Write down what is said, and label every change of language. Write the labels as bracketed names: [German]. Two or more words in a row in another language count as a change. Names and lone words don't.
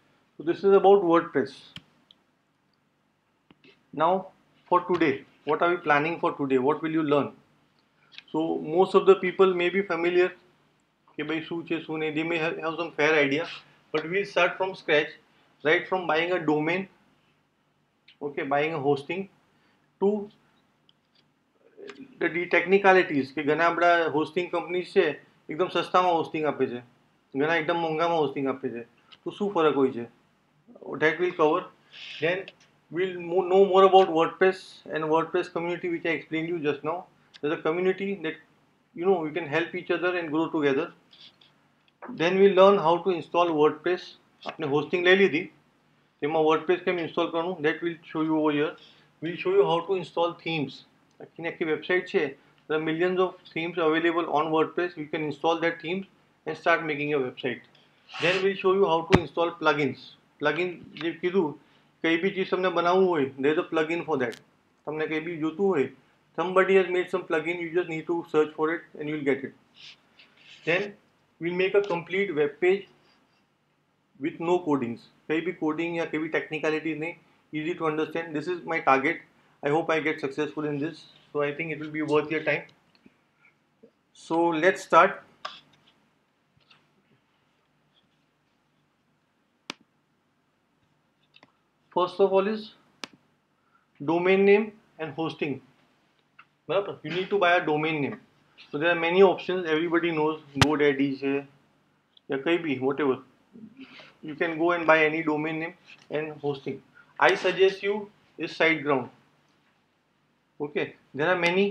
[English] So this is about WordPress. Now for today, what are we planning for today? What will you learn? So most of the people may be familiar [Hindi] कि भाई [Gujarati] શું છે શું નહીં. [English] They may have some fair idea, but we'll start from scratch, right from buying a domain, okay, buying a hosting to the technicalities [Gujarati] કે ઘણા બધા હોસ્ટિંગ કંપનીઝ છે એકદમ સસ્તામાં હોસ્ટિંગ આપે છે, ઘણા એકદમ મોંઘામાં હોસ્ટિંગ આપે છે, તો શું ફરક હોય છે, [English] that will cover. Then we'll know more about WordPress and WordPress community, which I explained you just now. There's a community that we can help each other and grow together. Then we'll learn how to install WordPress. [Hindi] आपने hosting ले ली थी, [Gujarati] તેમાં WordPress કેમ install કરવું, [English] that will show you over here. We'll show you how to install themes. [Gujarati] આખી વેબસાઇટ છે, [English] there are millions of themes available on WordPress. You can install that themes and start making your website. Then we'll show you how to install plugins. [Gujarati] Plugin જે કીધું, કઈ બી ચીજ તમને બનાવવું હોય, [English] there is a plugin for that. [Gujarati] તમને કઈ બી જોતું હોય, [English] somebody has made some plugin, you just need to search for it and you'll get it. Then we'll make a complete web page with no codings. [Hindi] कहीं भी coding या कहीं भी technicalities नहीं, [English] easy to understand. This is my target. I hope I get successful in this. So I think it will be worth your time. So let's start. First of all is domain name and hosting. [Hindi] बराबर? [English] You need to buy a domain name. So there are many options. Everybody knows GoDaddy [Hindi] है या कहीं भी [English] whatever. You can go and buy any domain name and hosting. I suggest you is Siteground. Okay, there are many.